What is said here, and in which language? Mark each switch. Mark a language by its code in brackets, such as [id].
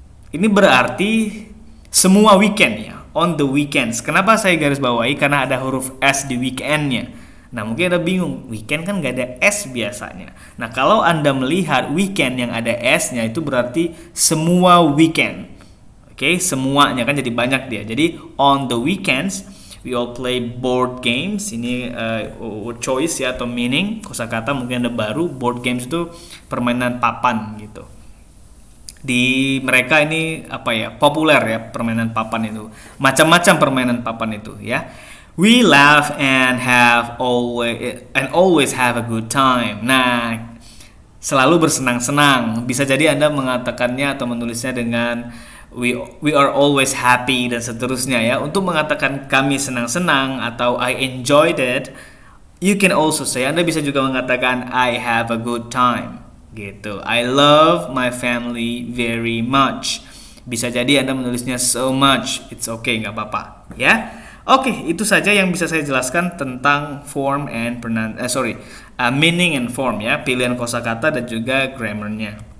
[id] Ini berarti semua weekend ya, [en] on the weekends. [id] Kenapa saya garis bawahi? Karena ada huruf S di weekendnya. Nah, mungkin Anda bingung, weekend kan nggak ada S biasanya. Nah, kalau Anda melihat weekend yang ada S-nya, itu berarti semua weekend. Oke, semuanya kan jadi banyak dia. Jadi, [en] on the weekends, we all play board games. [id] Ini choice ya, atau meaning, kosakata mungkin ada baru. Board games itu permainan papan gitu. Di mereka ini populer ya permainan papan itu, macam-macam permainan papan itu ya. [en] We laugh and always have a good time. [id] Nah, selalu bersenang-senang. Bisa jadi Anda mengatakannya atau menulisnya dengan we are always happy dan seterusnya ya. Untuk mengatakan kami senang-senang atau [en] I enjoyed it, you can also say, [id] Anda bisa juga mengatakan [en] I have a good time. [id] Gitu. [en] I love my family very much. [id] Bisa jadi Anda menulisnya so much. [en] It's okay, [id] nggak apa-apa ya. Oke, itu saja yang bisa saya jelaskan tentang [en] form and meaning and form [id] ya, pilihan kosakata dan juga grammarnya.